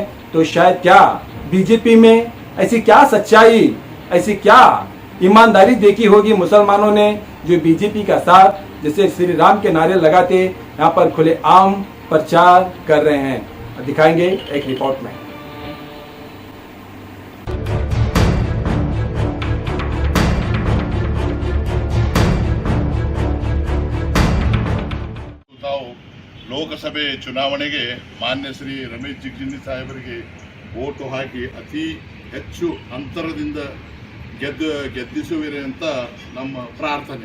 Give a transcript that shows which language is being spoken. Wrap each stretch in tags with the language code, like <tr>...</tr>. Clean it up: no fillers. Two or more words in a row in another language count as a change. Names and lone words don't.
<hi>तो शायद क्या बीजेपी में ऐसी क्या सच्चाई, ऐसी क्या ईमानदारी देखी होगी मुसलमानों ने, जो बीजेपी का साथ जैसे श्री राम के नारे लगाते यहाँ पर खुले आम प्रचार कर रहे हैं। दिखाएंगे एक रिपोर्ट में।</hi> <kn>ಲೋಕಸಭೆ ಚುನಾವಣೆಗೆ ಮಾನ್ಯ ಶ್ರೀ ರಮೇಶ್ ಜಿಗಜಿಣಗಿ ಸಾಹೇಬರಿಗೆ ವೋಟು ಹಾಕಿ ಅತಿ ಹೆಚ್ಚು ಅಂತರದಿಂದ ಗೆದ್ದಿಸುವಿರಿ ಅಂತ ನಮ್ಮ ಪ್ರಾರ್ಥನೆ.</kn>